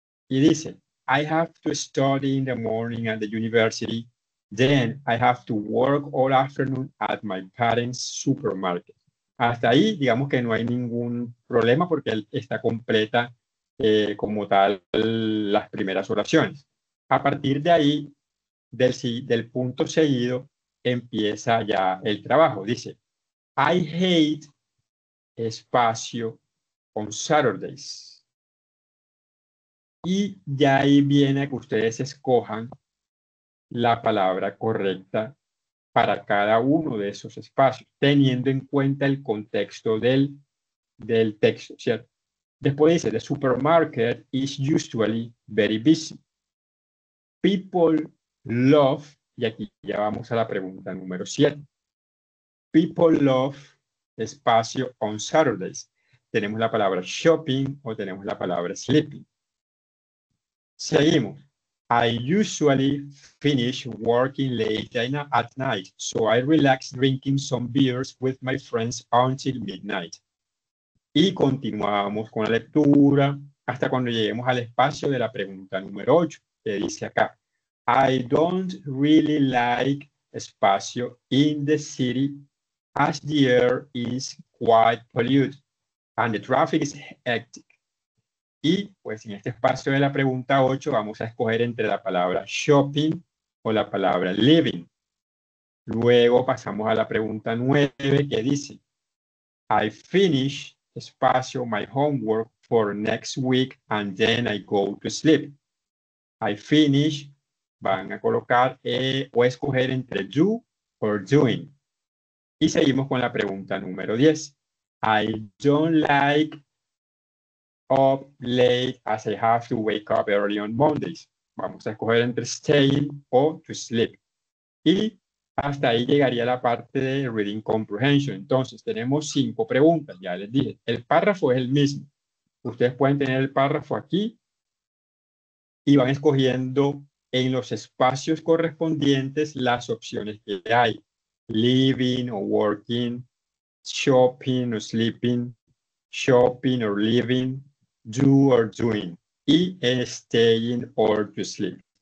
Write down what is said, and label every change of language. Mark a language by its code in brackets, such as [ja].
[es] Y dice, [en] I have to study in the morning at the university. Then I have to work all afternoon at my parents' supermarket. [es] Hasta ahí, digamos que no hay ningún problema porque está completa como tal las primeras oraciones. A partir de ahí, del punto seguido, empieza ya el trabajo. Dice, [en] I hate espacio on Saturdays. [es] Y ya ahí viene que ustedes escojan la palabra correcta para cada uno de esos espacios, teniendo en cuenta el contexto del texto, ¿cierto? Después dice, [en] the supermarket is usually very busy. People love, [es] y aquí ya vamos a la pregunta número 7. [en] People love espacio on Saturdays. [es] Tenemos la palabra shopping o tenemos la palabra sleeping. Seguimos. [en] I usually finish working late at night, so I relax drinking some beers with my friends until midnight. [es] Y continuamos con la lectura hasta cuando lleguemos al espacio de la pregunta número 8, que dice acá, [en] I don't really like espacio in the city as the air is quite polluted and the traffic is hectic. [es] Y pues en este espacio de la pregunta 8 vamos a escoger entre la palabra shopping o la palabra living. Luego pasamos a la pregunta 9 que dice, [en] I finish espacio, my homework for next week, and then I go to sleep. I finish, [es] van a colocar o escoger entre do or doing. Y seguimos con la pregunta número 10. [en] I don't like up late as I have to wake up early on Mondays. [es] Vamos a escoger entre staying o to sleep. Y hasta ahí llegaría la parte de reading comprehension. Entonces, tenemos 5 preguntas, ya les dije. El párrafo es el mismo. Ustedes pueden tener el párrafo aquí y van escogiendo en los espacios correspondientes las opciones que hay. [en] Living o working, shopping o sleeping, shopping or living, do or doing, y staying or to sleep.